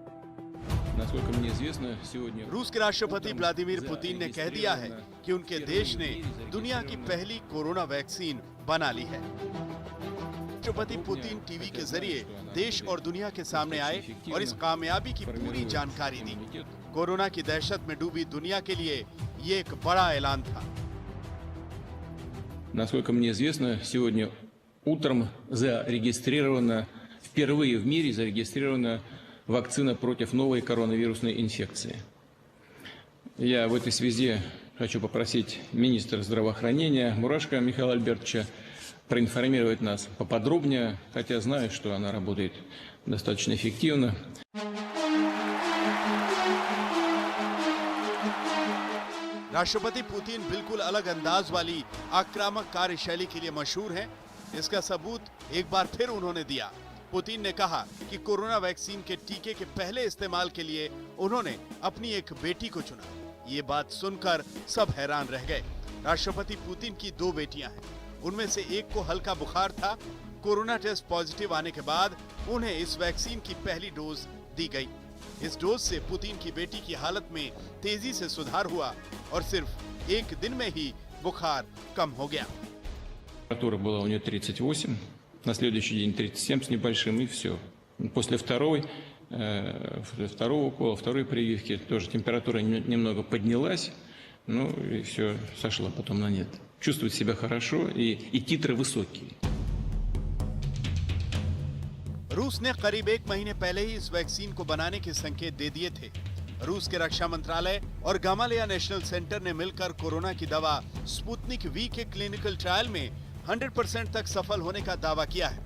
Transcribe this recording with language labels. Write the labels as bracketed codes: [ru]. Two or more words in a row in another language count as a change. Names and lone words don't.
[hi] रूस के राष्ट्रपति व्लादिमीर पुतिन ने कह दिया है कि उनके देश ने दुनिया की पहली कोरोना वैक्सीन बना ली है। राष्ट्रपति पुतिन टीवी के जरिए देश और दुनिया के सामने आए और इस कामयाबी की पूरी जानकारी दी। कोरोना की दहशत में डूबी दुनिया के लिए ये एक बड़ा ऐलान था। [ru] Насколько мне известно, сегодня утром зарегистрирована, впервые в мире зарегистрирована вакцина против новой коронавирусной инфекции. Я в этой связи хочу попросить министра здравоохранения Мурашко Михаила Альбертовича проинформировать нас поподробнее, хотя знаю, что она работает достаточно эффективно. [hi] राष्ट्रपति पुतिन बिल्कुल अलग अंदाज वाली आक्रामक कार्यशैली के लिए मशहूर हैं। इसका सबूत एक बार फिर उन्होंने दिया। पुतिन ने कहा कि कोरोना वैक्सीन के टीके के पहले इस्तेमाल के लिए उन्होंने अपनी एक बेटी को चुना। ये बात सुनकर सब हैरान रह गए। राष्ट्रपति पुतिन की 2 बेटियां हैं, उनमें से एक को हल्का बुखार था। कोरोना [en] test positive [hi] आने के बाद उन्हें इस वैक्सीन की पहली डोज दी गई। इस डोज से पुतिन की बेटी की हालत में तेजी से सुधार हुआ और सिर्फ 1 दिन में ही बुखार कम हो गया। [ru] Температура была у нее 38, на следующий день 37 с небольшим, и все. После второго укола, второй прививки тоже температура немного поднялась, ну и все, сошла потом на нет. Чувствует себя хорошо и титры высокие. [hi] रूस ने करीब 1 महीने पहले ही इस वैक्सीन को बनाने के संकेत दे दिए थे। रूस के रक्षा मंत्रालय और गामालेया नेशनल सेंटर ने मिलकर कोरोना की दवा स्पुतनिक वी के [en] clinical trial [hi] में 100% तक सफल होने का दावा किया है।